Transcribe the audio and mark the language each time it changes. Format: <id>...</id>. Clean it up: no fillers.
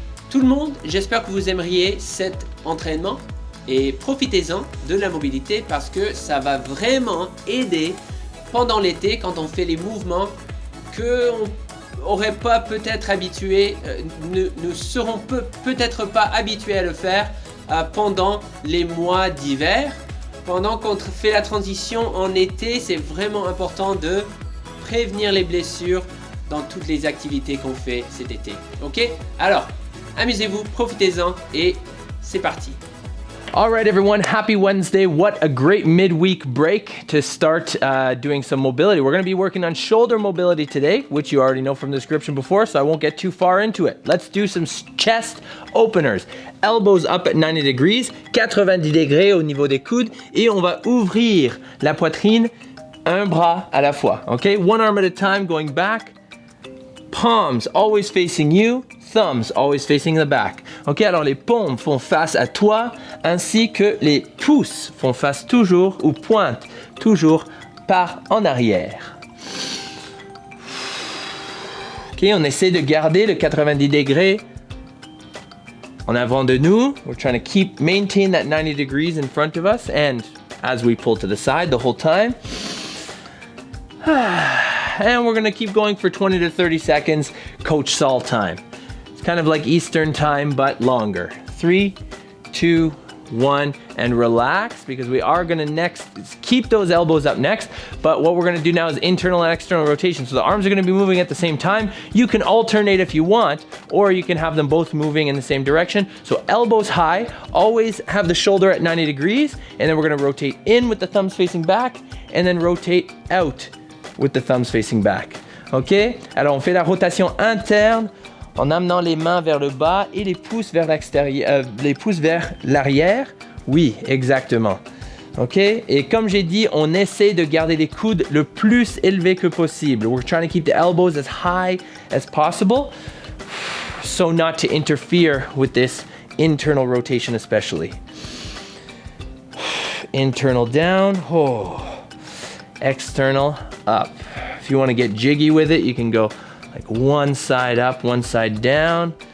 <fr>Tout le monde, j'espère que vous aimeriez cet entraînement et profitez-en de la mobilité parce que ça va vraiment aider pendant l'été quand on fait les mouvements qu'on n'aurait pas peut-être habitués, ne seront peut-être pas habitués à le faire pendant les mois d'hiver. Pendant qu'on fait la transition en été, c'est vraiment important de prévenir les blessures dans toutes les activités qu'on fait cet été. Ok? Alors, amusez-vous, profitez-en et c'est parti.</fr> <en>All right, everyone, happy Wednesday. What a great midweek break to start doing some mobility. We're going to be working on shoulder mobility today, which you already know from the description before, so I won't get too far into it. Let's do some chest openers. Elbows up at 90 degrees,</en> <fr>90 degrés au niveau des coudes, et on va ouvrir la poitrine un bras à la fois.</fr> <en>Okay, one arm at a time, going back. Palms always facing you, thumbs always facing the back.</en> <fr>Ok, alors les paumes font face à toi, ainsi que les pouces font face toujours ou pointent toujours par en arrière. Ok, on essaie de garder le 90 degrés en avant de nous.</fr> <en>We're trying to maintain that 90 degrees in front of us, and as we pull to the side the whole time. And we're going to keep going for 20 to 30 seconds, Coach Saul time. It's kind of like Eastern time, but longer. 3, 2, 1, and relax, because we are going to next keep those elbows up next. But what we're going to do now is internal and external rotation. So the arms are going to be moving at the same time. You can alternate if you want, or you can have them both moving in the same direction. So elbows high, always have the shoulder at 90 degrees, and then we're going to rotate in with the thumbs facing back, and then rotate out with the thumbs facing back. Ok?</en> <fr>Alors on fait la rotation interne en amenant les mains vers le bas et les pouces vers l'extérieur, les pouces vers l'arrière. Oui, exactement. Ok? Et comme j'ai dit, on essaie de garder les coudes le plus élevés que possible.</fr> <en>We're trying to keep the elbows as high as possible, so not to interfere with this internal rotation especially. Internal down. Oh. External up. If you want to get jiggy with it, you can go like one side up, one side down.</en>